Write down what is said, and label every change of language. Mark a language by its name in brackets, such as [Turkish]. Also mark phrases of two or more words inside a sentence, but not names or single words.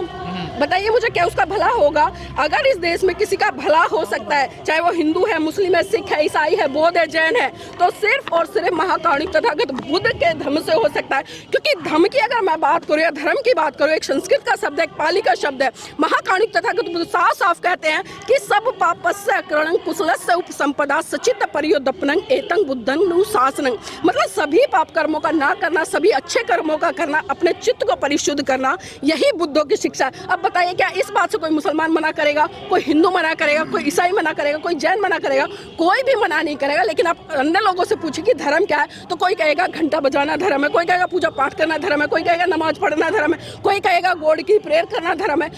[Hindi] बताइए मुझे, क्या उसका भला होगा? अगर इस देश में किसी का भला हो सकता है, चाहे वो हिंदू है, मुस्लिम है, सिख है, ईसाई है, बौद्ध है, जैन है, तो सिर्फ और सिर्फ महाकारुणिक तथागत बुद्ध के धर्म से हो सकता है। क्योंकि धर्म की अगर मैं बात करूँ या धर्म की बात करूँ, एक संस्कृत का शब्द है, एक पाली का शब्द है, महाकारुणिक तथागत बुद्ध साफ साफ कहते हैं कि [Pali] सब पापस्य अकरणं कुशलस्य उपसंपदा सचित परियोदपनं एतं बुद्धं नुशासनं, [Hindi] मतलब सभी पाप कर्मों का ना करना, सभी अच्छे कर्मों का करना, अपने चित्त को परिशुद्ध करना, यही बुद्धों की शिक्षा। अब बताइए क्या इस बात से कोई मुसलमान मना करेगा, कोई हिंदू मना करेगा, कोई ईसाई मना करेगा, कोई जैन मना करेगा? कोई भी मना नहीं करेगा। लेकिन आप अन्य लोगों से पूछिए कि धर्म क्या है, तो कोई कहेगा घंटा बजाना धर्म है, कोई कहेगा पूजा पाठ करना धर्म है, कोई कहेगा नमाज पढ़ना धर्म है, कोई कहेगा गॉड की प्रेयर करना धर्म है।